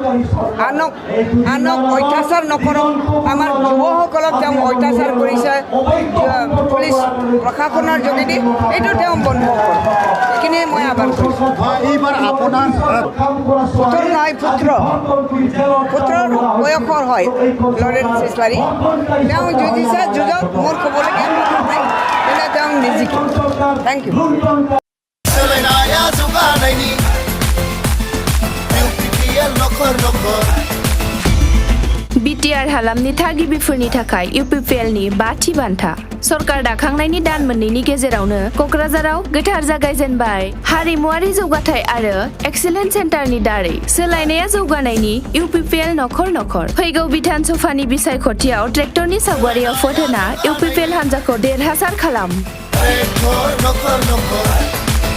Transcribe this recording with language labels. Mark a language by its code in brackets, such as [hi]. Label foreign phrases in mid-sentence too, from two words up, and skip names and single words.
[as] আনক অত্যাচাৰ নকৰক আমাৰ যুৱসকলক তেওঁ অত্যাচাৰ কৰিছে পুলিচ প্ৰশাসনৰ যোগেদি এইটো তেওঁ বন্ধ কৰক এইখিনিয়ে মই আহ্বান কৰিছোঁ এইবাৰ আপোনাৰ পুত্ৰ নহয় পুত্ৰৰ বয়সৰ হয় লৰেন্স ইছলাৰী তেওঁ যুঁজিছে যুঁজত মোৰ ক'বলগীয়া কথা নাই তেনে তেওঁ নিজিকে [en] thank you [brx] BTR हालामनि थागिबिफोरनि थाखाय UPPLनि 5थि बान्था सरकार दाखांनायनि दान मोननैनि गेजेरावनो क'क्राझाराव गोथार जागायजेनबाय हारिमुआरि जौगाथाय आरो [en] excellence centreनि [brx] दारै सोलायनाया जौगानायनि UPPL नखर फैगौ बिधान सभानि बिसायख'थियाव ट्रेक्टरनि सावगारियाव फट होना UPPL हान्जाखौ देरहासार खालाम